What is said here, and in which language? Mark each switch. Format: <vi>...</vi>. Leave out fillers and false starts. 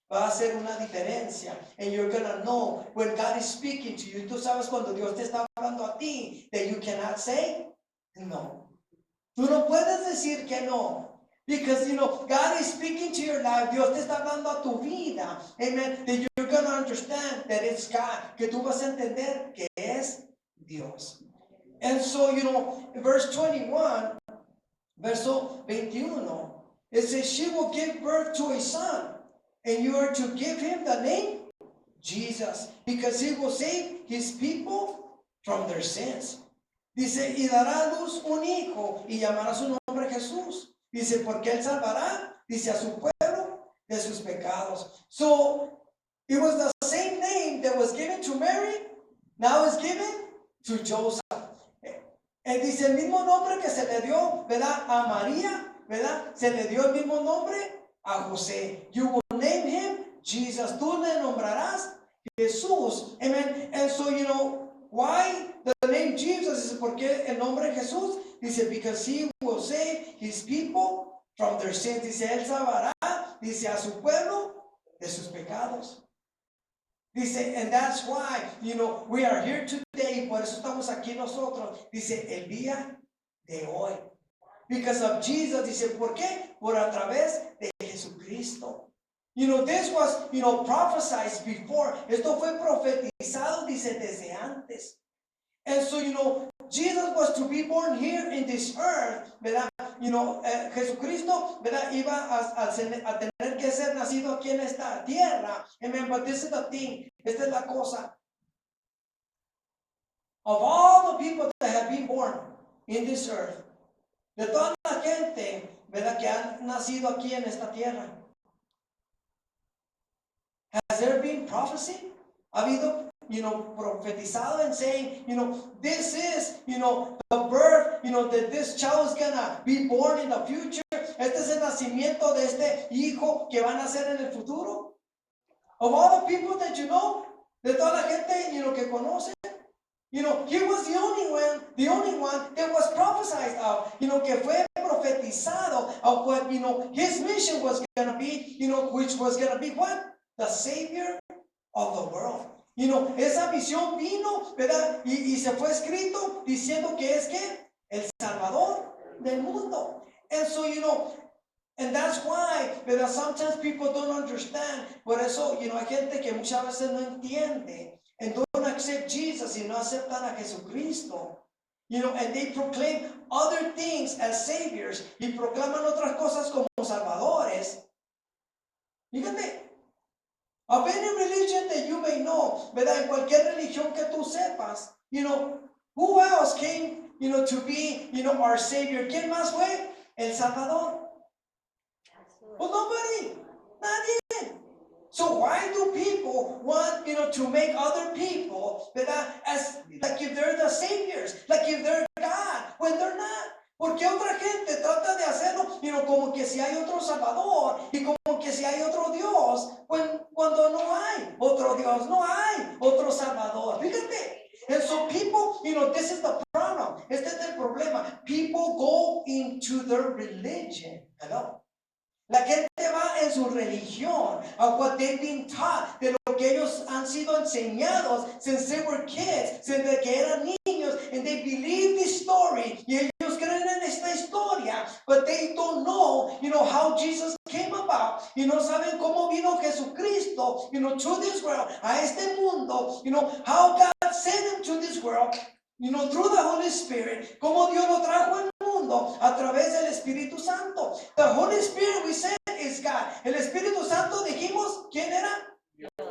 <es>Va a hacer una diferencia.</es> <en>And you're gonna know when God is speaking to you.</en> <es>Tú sabes cuando Dios te está hablando a ti,</es> <en>that you cannot say no.</en> <es>Tú no puedes decir que no.</es> <en>Because, God is speaking to your life.</en> <es>Dios te está hablando a tu vida. Amen.</es> <en>That you're going to understand that it's God.</en> <es>Que tú vas a entender que es Dios.</es> <en>And so, verse 21,</en> <es>verso 21,</es> <en>it says, she will give birth to a son, and you are to give him the name Jesus, because he will save his people from their sins.</en> <es>Dice, y dará a luz un hijo, y llamará su nombre Jesús. Dice, porque él salvará, dice, a su pueblo de sus pecados.</es> <en>So, it was the same name that was given to Mary, now is given to Joseph.</en> <es>Él dice, el mismo nombre que se le dio, ¿verdad? A María, ¿verdad? Se le dio el mismo nombre a José.</es> <en>You will name him Jesus.</en> <es>Tú le nombrarás Jesús.</es> <en>Amen. And so, why the name Jesus?</en> <es>Dice, ¿por qué el nombre Jesús?</es> <en>Dice, because he will save his people from their sins.</en> <es>Dice, él salvará, dice, a su pueblo de sus pecados.</es> <en>Dice, and that's why, we are here today.</en> <es>Por eso estamos aquí nosotros. Dice, el día de hoy.</es> <en>Because of Jesus.</en> <es>Dice, ¿por qué? Por a través de Jesucristo.</es> <en>This was, prophesied before.</en> <es>Esto fue profetizado, dice, desde antes.</es> <en>And so, Jesus was to be born here in this earth, ¿verdad?</en> <es>Jesucristo, ¿verdad? Iba a tener que ser nacido aquí en esta tierra.</es> <en>Amen. But this is the thing.</en> <es>Esta es la cosa.</es> <en>Of all the people that have been born in this earth,</en> <es>de toda la gente,</es> <en>¿verdad?</en> <es>Que han nacido aquí en esta tierra,</es> <en>has there been prophecy?</en> <es>¿Ha habido, profetizado</es> <en>and saying, this is, the birth, that this child is gonna be born in the future?</en> <es>Este es el nacimiento de este hijo que van a nacer en el futuro.</es> <en>Of all the people that you know,</en> <es>de toda la gente, que conoce,</es> <en>he was the only one that was prophesied of,</en> <es>que fue profetizado</es> <en>of what, his mission was gonna be, which was gonna be what? The Savior of the world.</en> <es>Esa visión vino, ¿verdad? Y se fue escrito diciendo que es que el Salvador del mundo.</es> <en>And so, and that's why, ¿verdad? Sometimes people don't understand.</en> <es>Por eso, hay gente que muchas veces no entiende</es> <en>and don't accept Jesus</en> <es>y no aceptan a Jesucristo.</es> <en>And they proclaim other things as saviors</en> <es>y proclaman otras cosas como salvadores. Fíjate.</es> <en>Of any religion that you may know, ¿verdad?</en> <es>En cualquier religión que tú sepas,</es> <en>who else came, to be, our Savior?</en> <es>¿Quién más fue? El Salvador.</es> <en>Well, nobody.</en> <es>Nadie.</es> <en>So why do people want, to make other people, ¿verdad? As, like if they're the saviors, like if they're God, when they're not?</en> <es>Porque otra gente trata de hacerlo, como que si hay otro Salvador y como que si hay otro Dios, cuando no hay otro Dios, no hay otro Salvador. Fíjate.</es> <en>And so people, this is the problem. Este es el problema. People go into their religion. Hello.</en> <es>La gente va en su religión,</es> <en>of what they've been taught,</en> <es>de lo que ellos han sido enseñados</es> <en>since they were kids,</en> <es>desde que eran niños,</es> <en>and they believe this story,</en> <es>y ellos creen en esta historia,</es> <en>but they don't know, how Jesus came about,</en> <es>y no saben cómo vino Jesucristo,</es> <en>to this world,</en> <es>a este mundo,</es> <en>how God sent him to this world, through the Holy Spirit,</en> <es>como Dios lo trajo al mundo a través del Espíritu Santo.</es> <en>The Holy Spirit, we said, is God.</en> <es>El Espíritu Santo, dijimos, ¿quién era?</es>